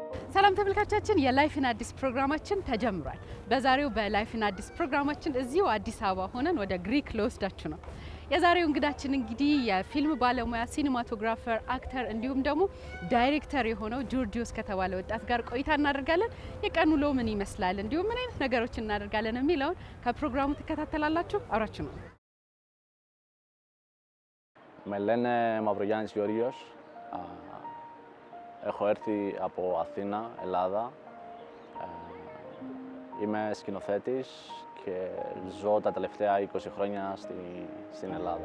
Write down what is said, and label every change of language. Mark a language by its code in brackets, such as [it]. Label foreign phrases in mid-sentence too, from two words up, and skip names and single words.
[am] ሰላም ተመልካቾቻችን የላይፍን አዲስ ፕሮግራማችን ተጀምሯል። በዛሬው በላይፍን አዲስ ፕሮግራማችን እዚሁ አዲስ አበባ ሆነን ወደ ግሪክ ለወስዳችሁ ነው። የዛሬው እንግዳችን እንግዲህ የፊልም ባለሙያ [en] cinematographer, actor [am] እንዲሁም ደግሞ ዳይሬክተር የሆነው ጆርጂዮስ ከተባለ ወጣት ጋር ቆይታ እናደርጋለን። የቀኑ ውሎ ምን ይመስላል እንዲሁም ምን አይነት ነገሮችን እናደርጋለን የሚለውን ከፕሮግራሙ ትከታተላላችሁ። አብራችሁ ነው። [el] Με λένε Μαυρογιάννης Γεωργίος. Έχω έρθει από Αθήνα, Ελλάδα. Είμαι σκηνοθέτης και ζω τα τελευταία 20 χρόνια στην Ελλάδα.